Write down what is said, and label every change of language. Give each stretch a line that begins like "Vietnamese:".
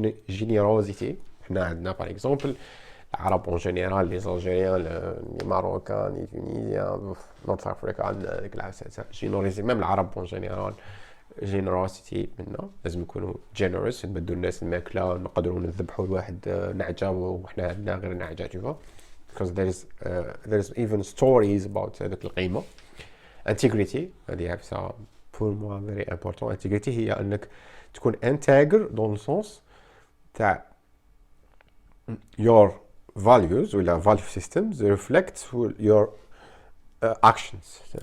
Arabic: generosity حنا عندنا par exemple العرب اون جينيرال لي زالجيريان لي ماروكان لي تونيزيان نورث افريكا عندنا هذيك العساسه جينوريزي. ميم العرب اون جينيرال جينيروسيتي منا لازم نكونوا جينيروس نبدو الناس الماكله نقدروا نذبحوا لواحد نعجه وحنا عندنا غير نعجه تشوفوا
English: because there is even stories about
Arabic: هذوك القيمه.
English: integrity
Arabic: هذه عفسه
French: pour moi
English: very important.
Arabic: integrity هي انك تكون انتاجر دون سونس تاع
English: your values
Arabic: ولا
English: value systems reflect your actions.